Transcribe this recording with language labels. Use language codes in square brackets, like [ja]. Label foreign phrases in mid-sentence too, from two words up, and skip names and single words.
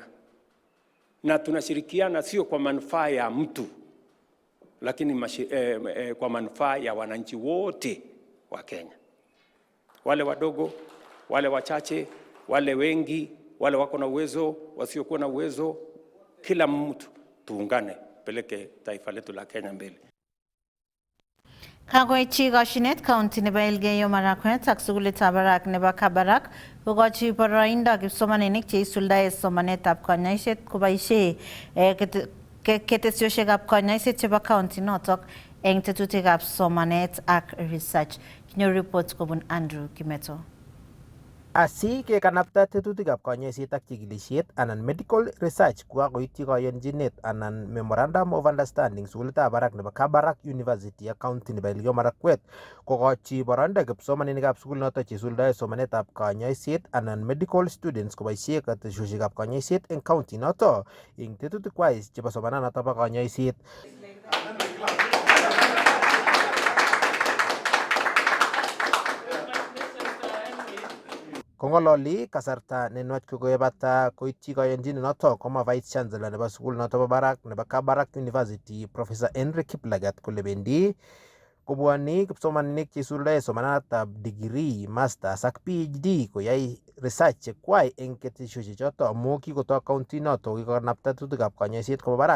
[sw] Na tunashirikiana sio kwa manufaa ya mtu, lakini kwa manufaa ya wananchi wote wa Kenya. Wale wadogo, wale wachache, wale wengi, wale wako na uwezo, wasiokuwa na uwezo, kila mtu tuungane peleke taifa letu la Kenya mbele. [kln] Kagoichi Goshinet County nebo Elgeyo Marakwet ak sukulitab barak nebo Kabarak kokochi boroindo kipsomaninik cheisuldae somanetab konyoiset koboisie ketesiosiekab konyoiset chebo county notok eng tetutikab somanet ak research. Kinyoru report kobun Andrew Kimeto. Asi kekanapta tetutikab konyoiset ak chikilisiet anan [en] medical research [kln] kokakoityi kayonjinet anan [en] memorandum of understanding [kln] sukulitab barak nebo Kabarak University ak county nebo Elgeyo Marakwet kokochi boroindo kipsomaninikab sukul noto cheisuldae somanetab konyoiset anan [en] medical students [kln] koboisie ketesiosiekab konyoiset eng county noto eng tetutikwai chebo somananoto bo konyoiset. Kongololi kasarta nenwach kokoebata koityi kayonjinet noto koma [en] vice chancellor [kln] nebo sukul noto bo barak nebo Kabarak University Professor Henry Kiplagat kole bendi kobwoni kipsomaninik cheisuldae somanetab [en] degree, masters [kln] ak PhD koyai research chekwai eng ketesiosiek choto amu kikoto county noto kikonapta tetutikab konyoiset koba barak.